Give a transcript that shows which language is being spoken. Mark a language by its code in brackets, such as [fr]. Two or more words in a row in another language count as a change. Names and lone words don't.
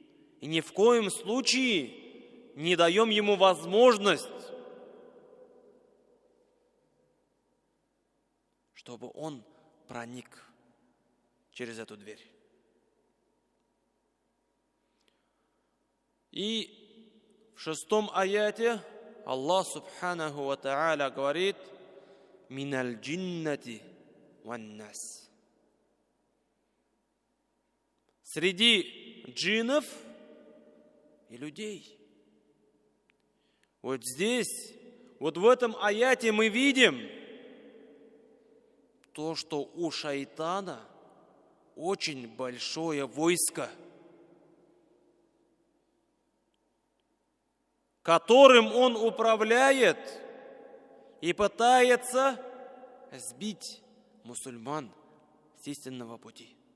[ru] И ни в коем случае не даем ему возможность, чтобы он проник через эту дверь. И в 6 аяте [ar] الله سبحانه وتعالى [ru] говорит: [ar] «من الجنة والناس». [ru] Среди джиннов и людей. Вот здесь, вот в этом аяте мы видим то, что у шайтана очень большое войско, которым он управляет и пытается сбить мусульман с истинного пути.